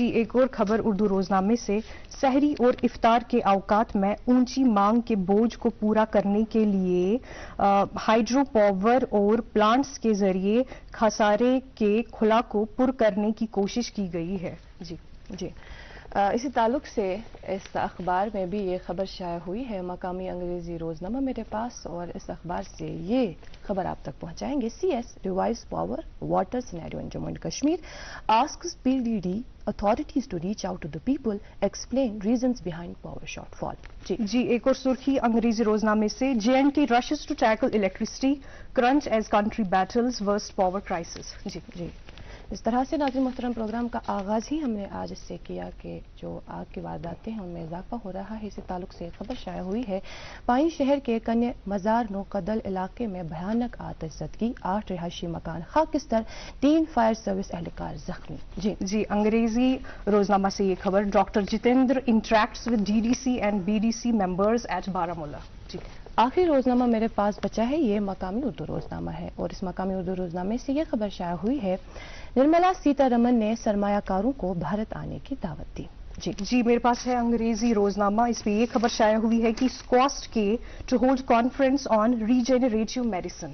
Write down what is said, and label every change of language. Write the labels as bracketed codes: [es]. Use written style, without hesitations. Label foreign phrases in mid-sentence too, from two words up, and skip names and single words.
[ur] ایک اور خبر اردو روزنامے سے، سحری اور افطار کے اوقات میں اونچی مانگ کے بوجھ کو پورا کرنے کے لیے [en] hydro power [ur] اور پلانٹس کے ذریعے خسارے کے خلا کو پر کرنے کی کوشش کی گئی ہے۔ جی اسی تعلق سے اس اخبار میں بھی یہ خبر شائع ہوئی ہے، مقامی انگریزی روزنامہ میرے پاس، اور اس اخبار سے یہ خبر آپ تک پہنچائیں گے۔ [en] CS reviews power water scenario in Jammu and Kashmir, asks PDD authorities to reach out to the people, explain reasons behind power shortfall۔ [ur] جی ایک اور سرخی انگریزی روزنامے سے، [en] J and K rushes to tackle electricity crunch as country battles worst power crisis۔ [ur] جی اس طرح سے ناظرین محترم پروگرام کا آغاز ہی ہم نے آج اس سے کیا کہ جو آگ کی وارداتیں ہیں ان میں اضافہ ہو رہا ہے۔ اسی تعلق سے خبر شائع ہوئی ہے، پائیں شہر کے کنیہ مزار نوقدل علاقے میں بھیانک آتش زدگی، 8 رہائشی مکان خاکستر، 3 فائر سروس اہلکار زخمی۔ جی انگریزی روزنامہ سے یہ خبر، [en] Dr Jitendra interacts with DDC and BDC members at Baramulla. [ur] آخری روزنامہ میرے پاس بچا ہے، یہ مقامی اردو روزنامہ ہے، اور اس مقامی اردو روزنامے سے یہ خبر شائع ہوئی ہے، نرملا سیتا رمن نے سرمایہ کاروں کو بھارت آنے کی دعوت دی۔ جی میرے پاس ہے انگریزی روزنامہ، اس میں یہ خبر شائع ہوئی ہے کہ [en] SKUAST-K to hold conference on regenerative medicine.